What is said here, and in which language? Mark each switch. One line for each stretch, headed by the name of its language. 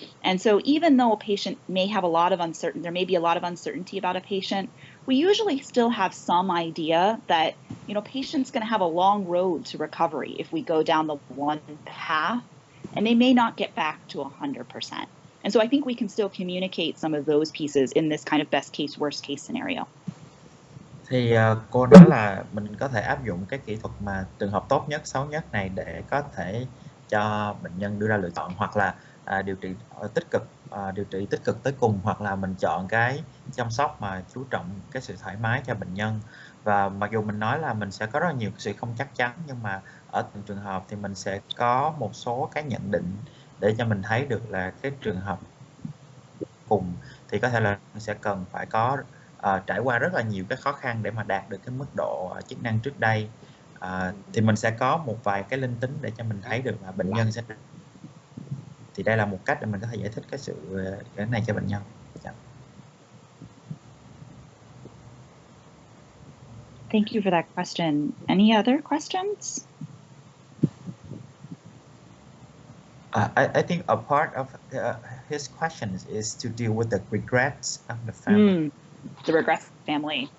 English: And so even though a patient may have there may be a lot of uncertainty about a patient, we usually still have some idea that, patient's going to have a long road to recovery if we go down the one path, and they may not get back to 100%. And so I think we can still communicate some of those pieces in this kind of best case, worst case scenario.
Vietnamese: Thì cô nói là mình có thể áp dụng cái kỹ thuật mà trường hợp tốt nhất, xấu nhất này để có thể cho bệnh nhân đưa ra lựa chọn, hoặc là điều trị tích cực tới cùng, hoặc là mình chọn cái chăm sóc mà chú trọng cái sự thoải mái cho bệnh nhân. Và mặc dù mình nói là mình sẽ có rất là nhiều sự không chắc chắn, nhưng mà ở từng trường hợp thì mình sẽ có một số cái nhận định để cho mình thấy được là cái trường hợp cùng thì có thể là sẽ cần phải có trải qua rất là nhiều cái khó khăn để mà đạt được cái mức độ chức năng trước đây. Thì mình sẽ có một vài cái linh tính để cho mình thấy được là bệnh nhân sẽ, thì đây là một cách để mình có thể giải thích cái này cho bệnh nhân.
English: Thank you for that question. Any other questions? I think a part of his questions is to deal with the regrets of the family. The regrets family.